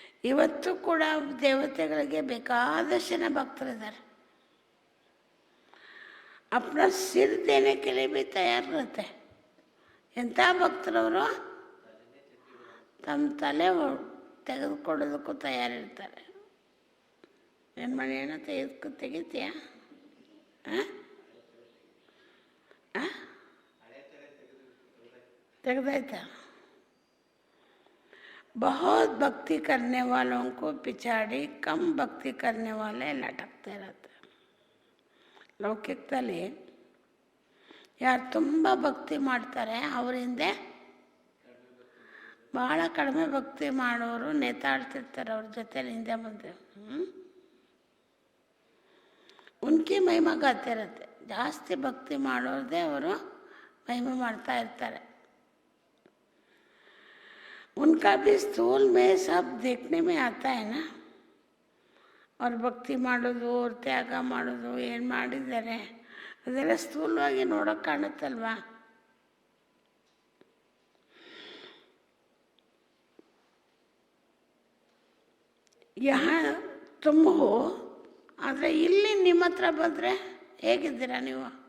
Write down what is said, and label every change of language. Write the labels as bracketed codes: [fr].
[kn] ಇವತ್ತು ಕೂಡ ದೇವತೆಗಳಿಗೆ ಬೇಕಾದಷ್ಟು ಜನ ಭಕ್ತರಿದ್ದಾರೆ. [hi] अपना सिर देने के लिए भी तैयार रहते हैं. [kn] ಎಂಥ ಭಕ್ತರವರು ತಮ್ಮ ತಲೆ ತೆಗೆದುಕೊಡೋದಕ್ಕೂ ತಯಾರಿರ್ತಾರೆ. ಏನು ಮಾಡಿ ಏನೋ ತೆಗಿತೀಯಾ? ತೆಗೆದಾಯ್ತಾ? [hi] बहुत भक्ति करने वालों को पिछाड़ी कम भक्ति करने वाले लटकते रहते. [kn] ಲೌಕಿಕದಲ್ಲಿ ಯಾರು ತುಂಬ ಭಕ್ತಿ ಮಾಡ್ತಾರೆ ಅವ್ರ ಹಿಂದೆ ಭಾಳ ಕಡಿಮೆ ಭಕ್ತಿ ಮಾಡೋರು ನೇತಾಡ್ತಿರ್ತಾರೆ. ಅವ್ರ ಜೊತೆಲಿ ಹಿಂದೆ ಮುಂದೆ [hi] ಉನ್ಕಿ ಮಹಿಮಾ ಗಾತೆ [kn] ಇರುತ್ತೆ. ಜಾಸ್ತಿ ಭಕ್ತಿ ಮಾಡೋರದೇ ಅವರು ಮಹಿಮೆ ಮಾಡ್ತಾ ಇರ್ತಾರೆ. [hi] उनका भी स्थूल में सब देखने में आता है ना. [kn] ಅವ್ರು ಭಕ್ತಿ ಮಾಡೋದು, ಅವ್ರು ತ್ಯಾಗ ಮಾಡೋದು, ಏನು ಮಾಡಿದ್ದಾರೆ ಅದೆಲ್ಲ ಸ್ಥೂಲವಾಗಿ ನೋಡೋಕೆ ಕಾಣುತ್ತಲ್ವಾ. [hi] ಯಹಾ ತುಮ್ ಹೋ, [kn] ಆದರೆ ಇಲ್ಲಿ ನಿಮ್ಮ ಹತ್ರ ಬಂದರೆ ಹೇಗಿದ್ದೀರಾ ನೀವು?